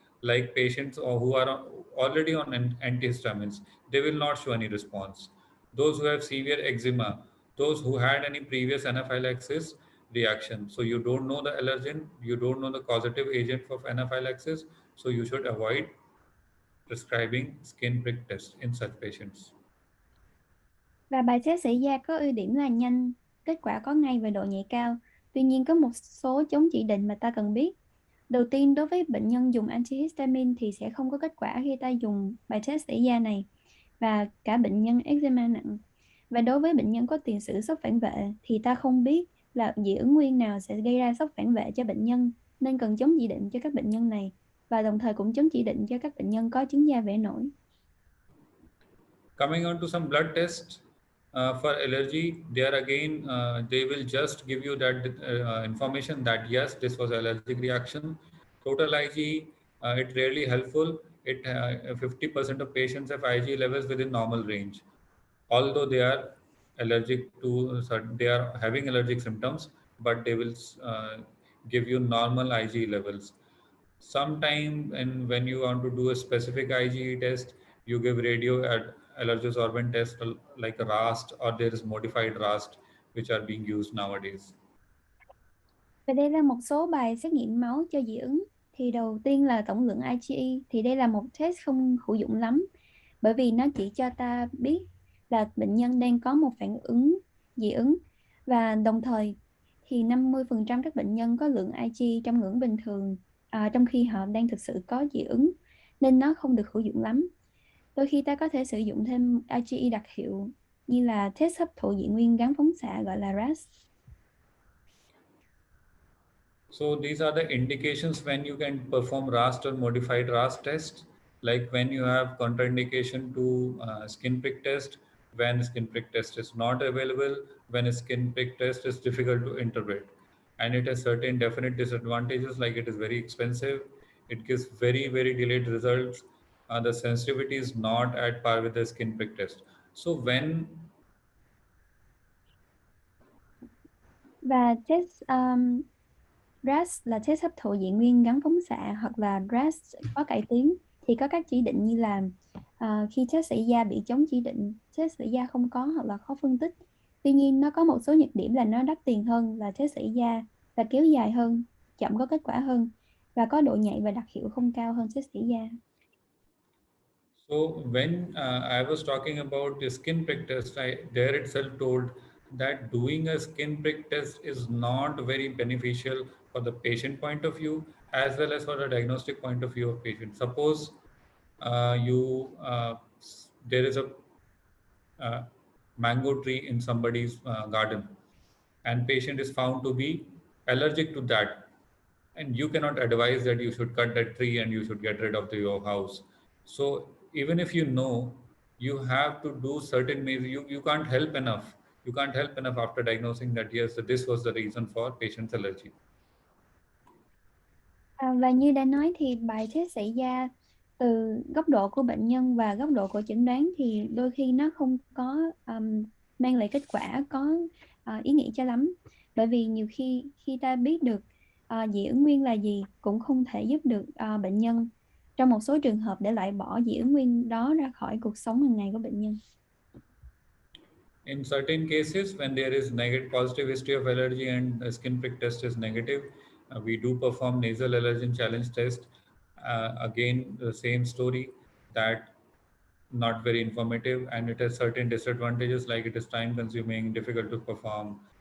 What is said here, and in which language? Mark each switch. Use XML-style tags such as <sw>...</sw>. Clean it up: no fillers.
<en>Like patients who are already on antihistamines, they will not show any response. Those who have severe eczema, those who had any previous anaphylaxis reaction. So you don't know the allergen, you don't know the causative agent of anaphylaxis, so you should avoid prescribing skin prick test in such patients.</en> <vi>Và bài test xảy da có ưu điểm là nhanh, kết quả có ngay và độ nhạy cao. Tuy nhiên có một số chống chỉ định mà ta cần biết. Đầu tiên, đối với bệnh nhân dùng antihistamine thì sẽ không có kết quả khi ta dùng bài test xảy da này, và cả bệnh nhân eczema nặng. Và đối với bệnh nhân có tiền sử sốc phản vệ thì ta không biết là dị ứng nguyên nào sẽ gây ra sốc phản vệ cho bệnh nhân, nên cần chống chỉ định cho các bệnh nhân này. và đồng thời cũng chấm chỉ định cho các bệnh nhân có chứng da bể nổi.</vi> <en>Coming on to some blood tests for allergy, there again they will just give you that information that yes, this was allergic reaction. Total IG, it rarely helpful. It 50% of patients have IG levels within normal range, although they are allergic to they are having allergic symptoms, but they will give you normal IG levels. Sometime, and when you want to do a specific IgE test, you give radio allergosorbent test like a RAST, or there is modified RAST which are being used nowadays.</en> <vi>Và đây là một số bài xét nghiệm máu cho dị ứng. Thì đầu tiên là tổng lượng IgE, thì đây là một test không hữu dụng lắm, bởi vì nó chỉ cho ta biết là bệnh nhân đang có một phản ứng dị ứng, và đồng thời thì 50% các bệnh nhân có lượng IG trong ngưỡng bình thường, trong khi họ đang thực sự có dị ứng, nên nó không được hữu dụng lắm. Đôi khi ta có thể sử dụng thêm IgE đặc hiệu như là test hấp thụ dị nguyên gắn phóng xạ, gọi là RAS.</vi> <en>So these are the indications when you can perform RAST or modified RAST test, like when you have contraindication to skin prick test, when skin prick test is not available, when a skin prick test is difficult to interpret. And it has certain definite disadvantages, like it is very expensive, it gives very, very delayed results, the sensitivity is not at par with the skin prick test. So when</en> <vi>Và test RAS là test hấp thụ dị nguyên gắn phóng xạ, hoặc là RAS có cải tiến, thì có các chỉ định như là khi test xảy da bị chống chỉ định, test xảy da không có hoặc là khó phân tích. Tuy nhiên nó có một số nhược điểm là nó đắt tiền hơn là test xảy da, và kéo dài hơn, chậm có kết quả hơn, và có độ nhạy và đặc hiệu không cao hơn test xảy da.</vi> <en>So when I was talking about the skin prick test, I there itself told that doing a skin prick test is not very beneficial for the patient point of view as well as for the diagnostic point of view of patient. Suppose you there is a uh, mango tree in somebody's garden, and patient is found to be allergic to that, and you cannot advise that you should cut that tree and you should get rid of your house. So even if you know, you have to do certain measures. You can't help enough. You can't help enough after diagnosing that yes, this was the reason for patient's allergy.</en> <vi>Và như đã nói thì bài test xảy da từ góc độ của bệnh nhân và góc độ của chẩn đoán thì đôi khi nó không có mang lại kết quả có ý nghĩa cho lắm, bởi vì nhiều khi ta biết được dị ứng nguyên là gì cũng không thể giúp được bệnh nhân trong một số trường hợp để loại bỏ dị ứng nguyên đó ra khỏi cuộc sống hàng ngày của bệnh nhân.</vi> <en>In certain cases, when there is negative positive history of allergy and skin prick test is negative, we do perform nasal allergen challenge test. Again, the same story, that not very informative, and it has certain disadvantages, like it is time consuming, difficult to perform.</en>